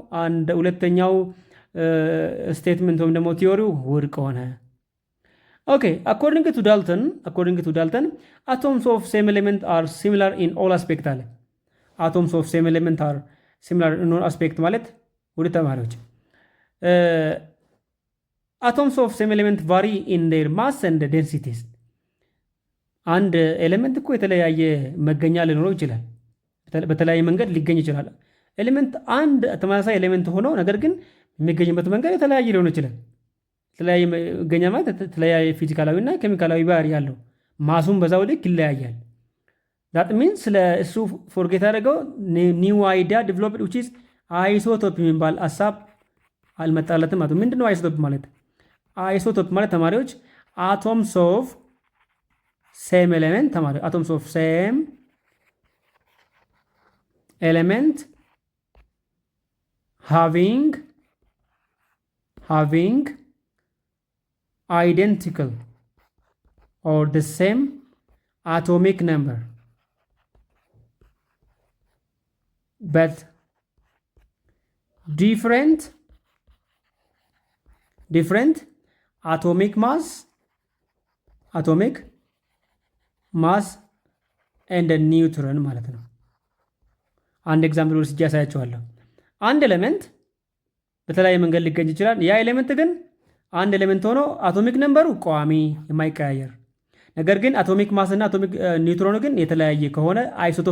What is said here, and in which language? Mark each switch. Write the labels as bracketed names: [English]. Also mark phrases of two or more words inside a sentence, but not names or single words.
[Amharic] ሁለተኛው ስቴትመንት ወይም ደግሞ ቲዮሪው ውድቅ ሆነ። [English] okay according to Dalton atoms of same element are similar in all aspect አለ። atoms of same element are similar in all aspect [Amharic] ማለት ወደ ተማሪዎች [English] atoms of same element vary in their mass and [Amharic] densities አንድ ኤሌመንት እኮ የተለያየ መገኛ ሊኖረው ይችላል። በተለያየ መንገድ ሊገኝ ይችላል። ኤሌመንት አንድ ተመሳሳይ ኤሌመንት ሆኖ ነገር ግን የሚገኝበት መንገድ የተለያየ ሊሆን ይችላል። የተለያየ መገኛ ማለት የተለያየ ፊዚካላዊና ኬሚካላዊ ባህሪ ያለው ማሱም በዛው ልክ ይለያያል። [English] that means [Amharic] ስለ እሱ ፎርጌት አደረገው [English] new idea developed which is [Amharic] አይሶቶፕ የሚባል ሀሳብ አልመጣለትም ማለት ምንድነው አይሶቶፕ ማለት? አይሶቶፕ ማለት ተማሪዎች [English] atoms of same element [Amharic] ተማሪዎች [English] atoms of same ኤሌመንት having identical or the same atomic number but different atomic mass and a neutron [Amharic] ማለት ነው። አንድ ኤግዛምፕል ወስጄ ያሳያችኋለሁ። አንድ ኤሌመንት በተለያየ መንገድ ሊገኝ ይችላል። ያ ኤሌመንት ግን አንድ ኤሌመንት ሆኖ አቶሚክ ነምበሩ ቋሚ የማይቀያየር ነገር ግን [English] atomic mass [Amharic] እና አቶሚክ ኒውትሮኑ ግን የተለያየ ከሆነ አይሶቶፕ